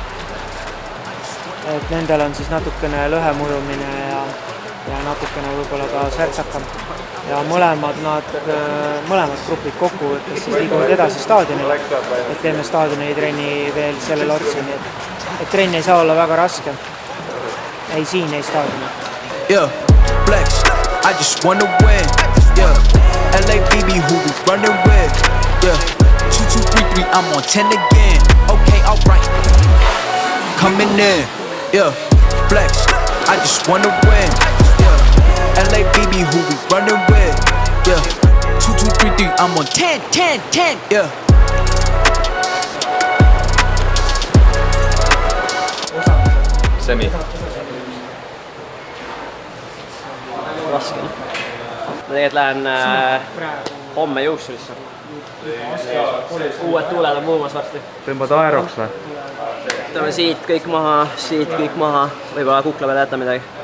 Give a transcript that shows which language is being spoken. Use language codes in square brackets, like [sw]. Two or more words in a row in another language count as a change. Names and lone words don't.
[et] Et nendel on siis natukene lõhemujumine ja natukene võib-olla ka särtsakam. Ja mõlemad grupid kokku võttes siis liiguvad edasi staadionile, et teeme staadioni trenni veel sellel otsa, nii et trenn ei saa olla väga raske. Ei siin, ei staadionil. [en] Flex, I just wanna win, LABB who we running with, 2, 2, 3, 3, I'm on 10 again, okay, alright. Coming in, flex, I just wanna win, LABB who we running with, 2, 2, 3, 3, I'm on 10, 10, 10, [et] Semi. Raske. Ma tegelikult lähen homme juuksurisse. Uued tuuled on muumas varsti. Tõmbad aeroks või? Tõmbame siit kõik maha, võib-olla kukla peale jätta midagi.